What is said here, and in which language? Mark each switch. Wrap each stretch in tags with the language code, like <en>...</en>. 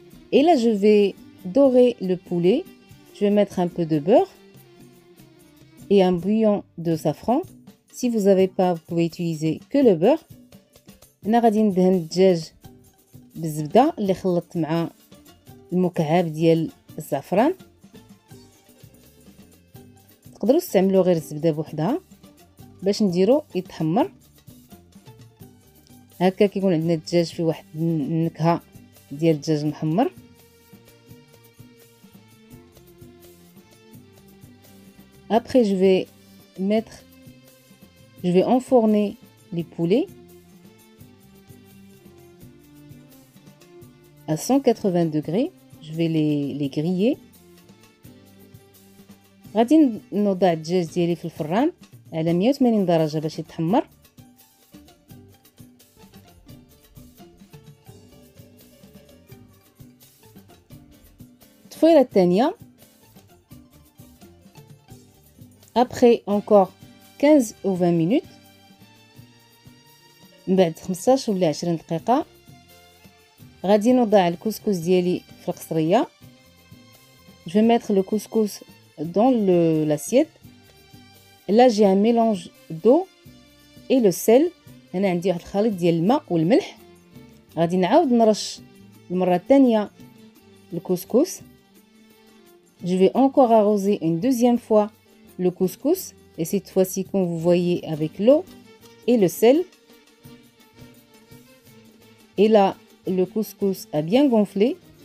<fr>Et là je vais dorer le poulet. Je vais mettre un peu de beurre et un bouillon de safran. Si vous n'avez pas, vous pouvez utiliser que le beurre.</fr> <ar>هنا غادي ندهن الدجاج بالزبده اللي خلطت مع المكعب ديال الزعفران. تقدروا تستعملوا غير الزبده بوحدها باش نديرو يتحمر. هكا كيكون عندنا الدجاج فيه واحد النكهه ديال الدجاج محمر.</ar> <fr>Après je vais enfourner les poulets à 180 degrés. Je vais les griller.</fr> <ar>غادي نوضع الدجاج ديالي في الفران على 180 درجة باش يتحمر. التفويله الثانيه</ar> <fr>Après encore 15 ou 20 minutes,</fr> <ar>من بعد 15 ولا 20 دقيقة غادي نوضع الكسكس ديالي في القصرية.</ar> <fr>Je vais mettre le couscous dans l'assiette. Là j'ai un mélange d'eau et le sel.</fr> <ar>هنا عندي واحد الخليط ديال الماء والملح. غادي نعاود نرش المرة الثانية الكسكس.</ar> <fr>Je vais encore arroser une deuxième fois le couscous et cette fois-ci comme vous voyez avec l'eau et le sel. Et là le couscous a bien gonflé.</fr>